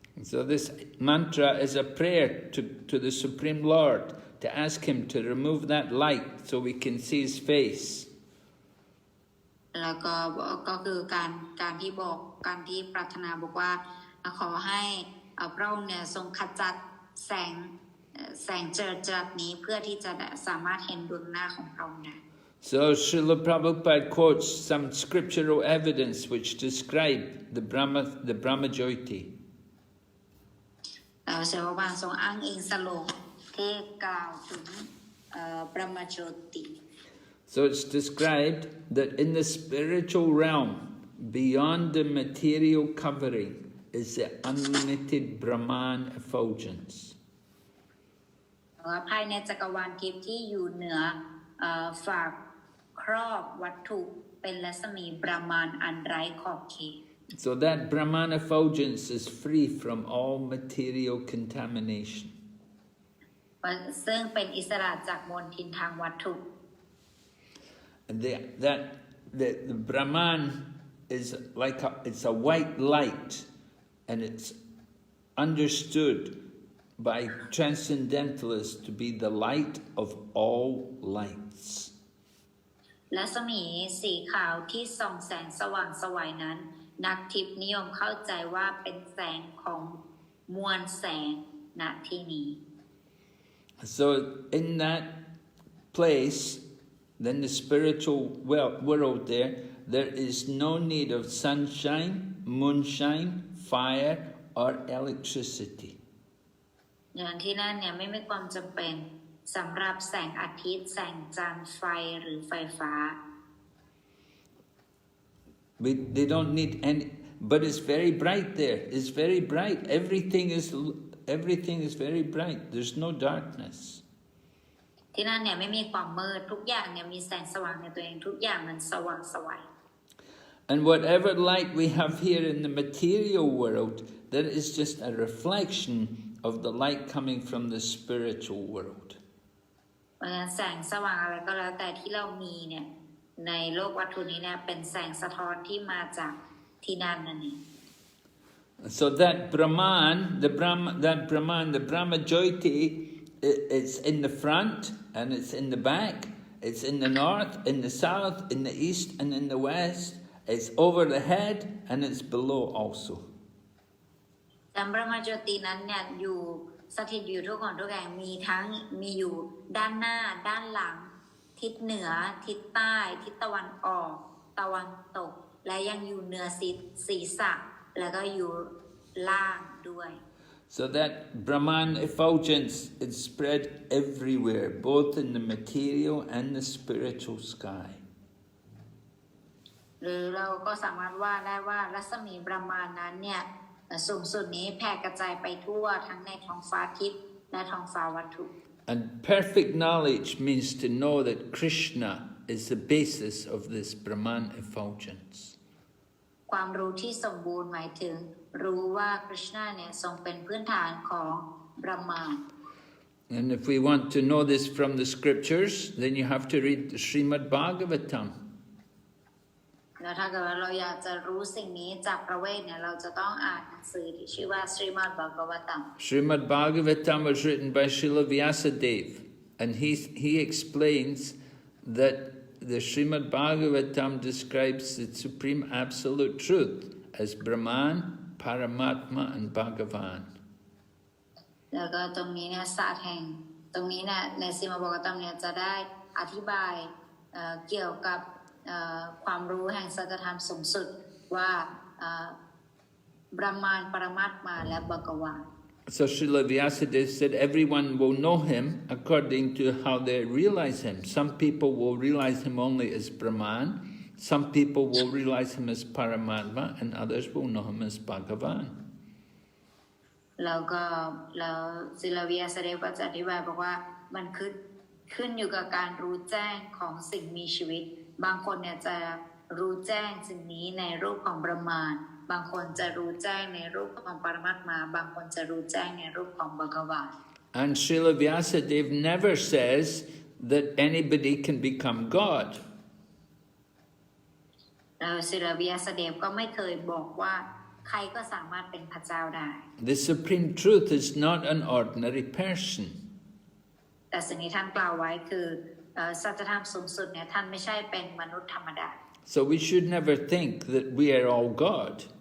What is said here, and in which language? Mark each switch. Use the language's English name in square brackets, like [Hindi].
[English] So this mantra is a prayer to the Supreme Lord to ask him to remove that light so we can see his face. [Thai] แล้วก็คือการที่ปรารถนาบอกว่าขอให้พระองค์เนี่ยทรงขจัดแสงเจิดจรัสนี้เพื่อที่จะสามารถเห็นดวงหน้าของพระองค์ได้ [English] So Srila Prabhupada quotes some scriptural evidence which describe the Brahmajyoti. [Thai] เสด็จพระทรงอ้างอิงสโลกที่กล่าวถึงบรหมจโยติ [English] So it's described that in the spiritual realm, beyond the material covering, is the unlimited Brahman effulgence. [Thai] ภายในจักรวาลทิพย์ที่อยู่เหนือฝากครอบวัตถุเป็นรัศมีบรหมานอันไร้ขอบเขต [English] So that Brahman effulgence is free from all material contamination. [Thai] ซึ่งเป็นอิสระจากมลทินทางวัตถุ [English] And the Brahman is like it's a white light, and it's understood by transcendentalists to be the light of all lights. [Thai] รัศมีสีขาวที่ส่องแสงสว่างไสวนั้นนักทิพย์นิยมเข้าใจว่าเป็นแสงของมวลแสงณที่นี้ [English] So in that place, then the spiritual world there is no need of sunshine, moonshine, fire, or electricity. [Thai] อย่างที่นั่นเนี่ยไม่มีความจำเป็นสำหรับแสงอาทิตย์แสงจันทร์ไฟหรือไฟฟ้า [English] They don't need any, but it's very bright there. It's very bright. Everything is very bright. There's no darkness. [Thai] ที่นั่นเนี่ยไม่มีความมืดทุกอย่างเนี่ยมีแสงสว่างในตัวเองทุกอย่างมันสว่างไสว [English] And whatever light we have here in the material world, that is just a reflection of the light coming from the spiritual world. [Thai] เพราะฉะนั้นแสงสว่างอะไรก็แล้วแต่ที่เรามีเนี่ยในโลกวัตถุนี้เนี่ยเป็นแสงสะท้อนที่มาจากที่นั่นนั่นเอง [English] So that Brahman, the Brahma Jyoti, it's in the front and it's in the back, it's in the north, in the south, in the east and in the west, it's over the head and it's below also. [Thai] แต่พระมจตินั้นเนี่ยอยู่สถิตอยู่ทุกคนทุกแห่งมีอยู่ด้านหน้าด้านหลังทิศเหนือทิศใต้ทิศตะวันออกตะวันตกและยังอยู่เหนือศีรษะแล้วก็อยู่ล่างด้วย [English] So that Brahman effulgence is spread everywhere, both in the material and the spiritual sky. [Thai] หรือเราก็สามารถว่าได้ว่ารัศมีบรหมานนั้นเนี่ยสูงสุดนี้แผ่กระจายไปทั่วทั้งในท้องฟ้าทิพย์และท้องฟ้าวัตถุ [English] And perfect knowledge means to know that Krishna is the basis of this Brahman effulgence. [Thai] ความรู้ที่สมบูรณ์หมายถึงรู้ว่าคริชนาเนี่ยทรงเป็นพื้นฐานของบรหมาน [English] And if we want to know this from the scriptures, then you have to read the Srimad Bhagavatam. [Thai] แล้วถ้าเกิดว่าเราอยากจะรู้สิ่งนี้จากพระเวทเนี่ยเราจะต้องอ่านหนังสือที่ชื่อว่า Srimad Bhagavatam [English] Srimad Bhagavatam was written by Srila Vyasadeva, and he explains that the Srimad Bhagavatam describes the supreme absolute truth as Brahman, Paramatma, and Bhagavan. [Thai] แล้วก็ตรงนี้เนี่ยศาสตร์แห่งตรงนี้เนี่ยในSrimad Bhagavatamเนี่ยจะได้อธิบายเกี่ยวกับความรู้แห่งสัจธรรมสูงสุดว่าบรหมานปรมัตถ์มาและบักวาน [English] So Srila Vyasadeva said everyone will know him according to how they realize him. Some people will realize him only as Brahman, some people will realize him as Paramatma, and others will know him as Bhagavan. [Thai] แล้วศิลวิยาสเดวก็จะอธิบายบอกว่ามันขึ้นอยู่กับการรู้แจ้งของสิ่งมีชีวิตบางคนเนี่ยจะรู้แจ้งสิ่งนี้ในรูปของบรหมานบางคนจะรู้แจ้งในรูปของปรมัตถ์มาบางคนจะรู้แจ้งในรูปของบักวาน [English] And Srila Vyasadeva never says that anybody can become God. [Thai] แล้วศิลวิยาสเดวก็ไม่เคยบอกว่าใครก็สามารถเป็นพระเจ้าได้ [English] The supreme truth is not an ordinary person. [Thai] แต่สิ่งที่ท่านกล่าวไว้คือสัจธรรมสูงสุดเนี่ยท่านไม่ใช่เป็นมนุษย์ธรรมดา [English] So we should never think that we are all God.